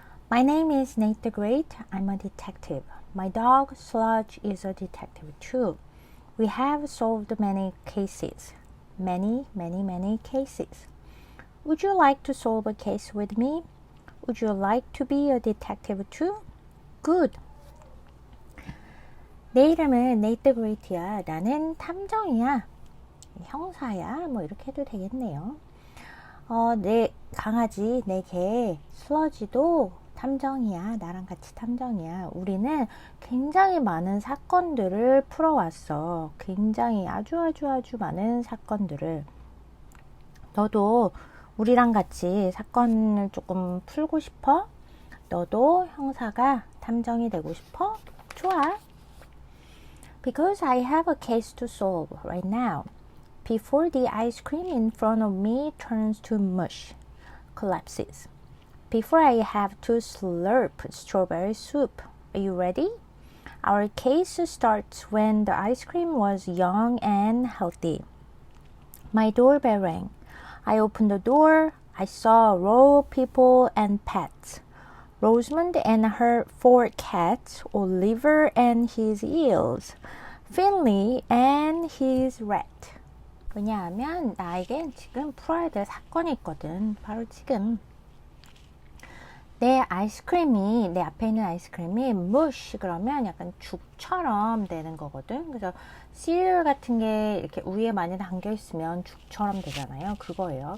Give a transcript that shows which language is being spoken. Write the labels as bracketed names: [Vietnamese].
[English] My name is Nate the Great. I'm a detective. My dog Sludge is a detective too. We have solved many cases. Many cases. Would you like to solve a case with me? Would you like to be a detective too? Good. [Korean] 내 이름은 Nate the Great야. 나는 탐정이야. 형사야. 뭐 이렇게 해도 되겠네요. 내 강아지, 내 개, 슬러지도 탐정이야. 나랑 같이 탐정이야. 우리는 굉장히 많은 사건들을 풀어왔어. 굉장히 아주 많은 사건들을. 너도 우리랑 같이 사건을 조금 풀고 싶어? 너도 형사가 탐정이 되고 싶어? 좋아. [English] Because I have a case to solve right now. Before the ice cream in front of me turns to mush, collapses. Before I have to slurp strawberry soup. Are you ready? Our case starts when the ice cream was young and healthy. My doorbell rang. I opened the door. I saw a row of people and pets. Rosamond and her 4 cats, Oliver and his eels, Finley and his rat. [Korean] 왜냐하면 나에겐 지금 풀어야 될 사건이 있거든. 바로 지금 내 아이스크림이, 내 앞에 있는 아이스크림이 mush 그러면 약간 죽처럼 되는 거거든. 그래서 시리얼 같은 게 이렇게 우유에 많이 담겨 있으면 죽처럼 되잖아요. 그거예요.